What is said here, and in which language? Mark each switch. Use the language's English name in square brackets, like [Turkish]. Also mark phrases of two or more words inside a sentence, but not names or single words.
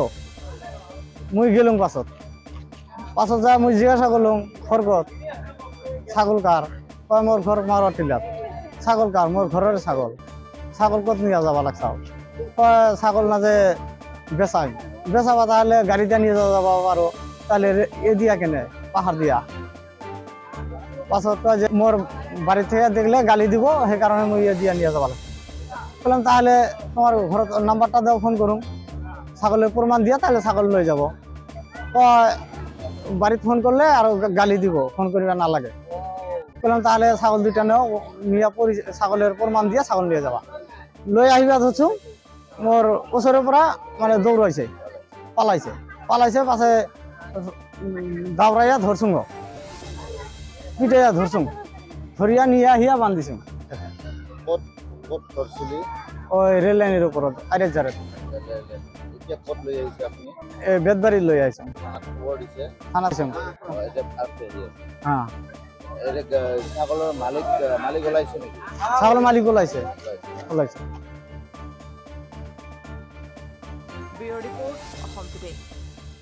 [Bangla] মুই গেলুম পাছত যা মুই জিজ্ঞাসা করলুম খরগত ছাগল কার? কয় মোর ঘর মারো টিলাত। ছাগল কার? মোর ঘরের ছাগল কত নিয়ে যাবা লাগছাও? কয় ছাগল না যে বেচাবা তাহলে গাড়িটা নিয়ে যাবা পারো, তাহলে এ দিয়া কেনে পাহাড় দিয়া? পাছত কয় যে মোর বাড়ি থেকে দেখলে গালি দিব, সেই কারণে মুই এ দিয়া নিয়ে যাবা লাগছে। বললাম তাহলে তোমার ঘর নাম্বারটা দাও, ফোন করুম, ছাগলের প্রমাণ দিয়া তাহলে ছাগল লই যাব। কয় বাড়িতে ফোন করলে আর গালি দিব, ফোন করিবা না লাগে। বললাম তাহলে ছাগল দুইটা নেও, নিয়ে ছাগলের প্রমাণ দিয়া ছাগল নিয়ে যাবা। লই আহিবা ধরছু, মোর ওচরের পৰা মানে দৌড়াইছে, পালাইছে পাছে দাবড়াইয়া ধরছুম, পিটাইয়া ধরছুম, ধরিয়া নিয়ে আহিয়া বান্ধিছুম ওই রেল লাইনের উপরত আরেক জারে। বেদবাড়ি লই আইছুম। থানা। হ্যাঁ। [Assamese] ছাগলৰ মালিক ওলাইছে নেকি? ছাগলের মালিক ওলাইছে। ব্যুৰো ৰিপৰ্ট অসম টুডে।